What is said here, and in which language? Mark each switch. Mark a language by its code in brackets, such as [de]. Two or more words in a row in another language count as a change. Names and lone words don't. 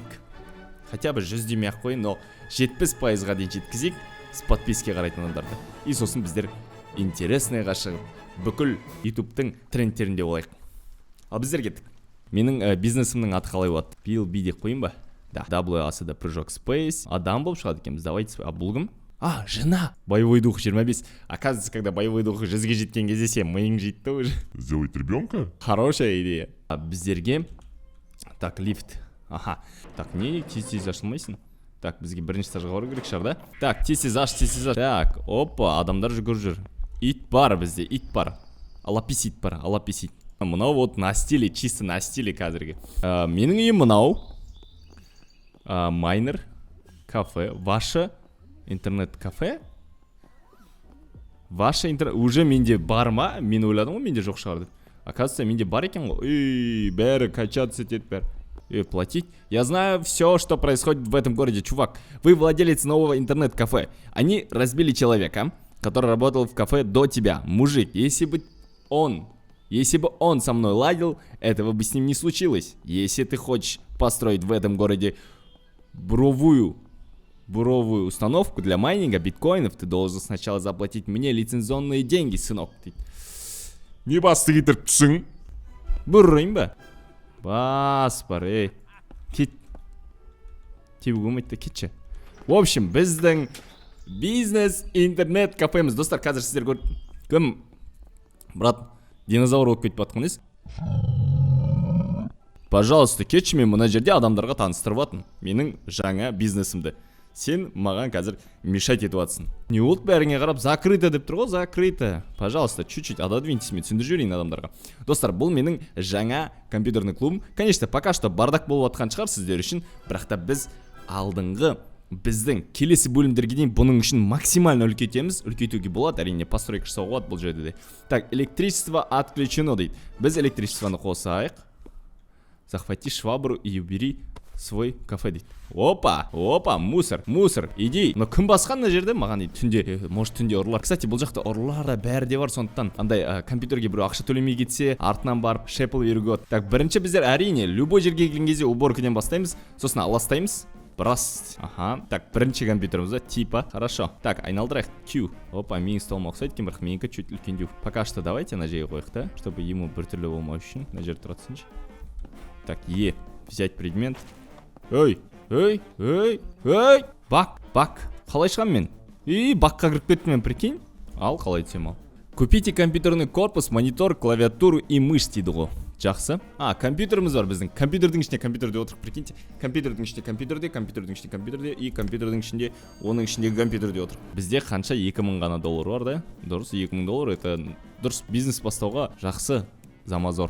[ru] Хотя бы [kk] 100 демей ақ қойын, но 70%-ға дейін жеткізейік [ru] с подписки [kk] қарайтын адамдарды. И сосын біздер интересныйға шығып, бүкіл YouTube-тың трендтерінде болайық. Ал біздер кеттік. Менің бизнесімнің аты қалай болады? PLB деп қойын ба? Да. WASD прыжок Space. Адам болып шығады екенбіз. Давайте. А бұл кім? [ru] Жена. Боевой дух 25. Оказывается, когда боевой дух [kk] 100-ге жеткен кезде сен миың жетті уже. [ru] Сделать ребенка? Хорошая идея. Біздерге так, лифт. [kk] Так, не тез ашылмайсың. Так, бізге бірінші этажға бару керек шығар, да? Так, тез аш. Так, опа, адамдар жүгіріп жүр. Ит бар бізде, ит бар. Алапис ит бар, алапис ит. [ru] Мынау вот на стиле, чисто на стиле [kk] қазірге. Менің үйім мынау. Майнер кафе. [ru] Ваше интернет кафе? Ваше интернет... [kk] Уже менде бар ма? Мен ойладым ғой, менде жоқ шығар деп. Оказывается, менде бар екен ғой. Бәрі качаться етеді бәрі. [ru] Платить. Я знаю все, что происходит в этом городе, чувак. Вы владелец нового интернет-кафе. Они разбили человека, который работал в кафе до тебя. Мужик, если бы он со мной ладил, этого бы с ним не случилось. Если ты хочешь построить в этом городе буровую установку для майнинга биткоинов, ты должен сначала заплатить мне лицензионные деньги, сынок. [kk] Не бастырып түсің. Бұррайын ба? Бас бар, Кет. Тебе көмейді, кетші. [ru] В общем, [kk] біздің бизнес интернет кафеміз. Достар, қазір сіздер кім? Брат, динозавр болып кетіп батқан ес? Пожалуйста, кетші, мен мына жерде адамдарға таныстырып атын. Менің жаңа бизнесімді. Сен маған қазір мешать етіп атсың. Не болды бәріңе қарап, закрыто деп тұр ғой, закрыто. [ru] Пожалуйста, чуть-чуть отодвиньтесь, [kk] мен түсіндіріп жіберейін адамдарға. Достар, бұл менің жаңа компьютерный клубым. [ru] Конечно, пока что бардак [kk] болып атқан шығар сіздер үшін, бірақ та біз алдыңғы біздің келесі бөлімдерге дейін бұның үшін максимально үлкейтуге болады, әрине постройка жасауға болады бұл жерде де. Так, [ru] электричество отключено [kk] дейді. Біз электричествоны қосайық. [ru] Захвати швабру и убери свой кафе дейді. Опа, мусор, иди. [kk] Но кім басқан мына жерде маған дейді, түнде, может түнде ұрылар. Кстати, бұл жақта ұрылар да бәрі де бар, сондықтан андай компьютерге біреу ақша төлемей кетсе, артынан барып шепл беруге. Так, бірінші біздер әрине любой жерге келген кезде уборкадан бастаймыз, сосын аластаймыз. Брас. Так, бірінші компьютеріміз да, [ru] типа, хорошо. [kk] Так, айналдырайық, Q. Опа, менің столыма ұқсайды екен, бірақ менікі чуть үлкендеу. [ru] Пока что давайте на [kk] жерге қойық та, [ru] чтобы ему [kk] біртүрлі болмау үшін. На жерде тұратсыншы. [ru] Так, взять предмет. Ой. [kk] Бак. Қалай шығам мен? Бакқа кіріп кеттім мен, прикинь. Ал, қалай түсем ал. [ru] Купите компьютерный корпус, монитор, клавиатуру и мышь [kk] дейді ғой. Жақсы. Компьютеріміз бар біздің. Компьютердің ішінде компьютерде отырып, прикиньте. Компьютердің ішінде компьютерде, и компьютердің ішінде, оның ішіндегі компьютерде отырып. Бізде қанша 2000 ғана доллар бар да? Дұрыс, 2000 доллар, это дұрыс бизнес бастауға жақсы замазор.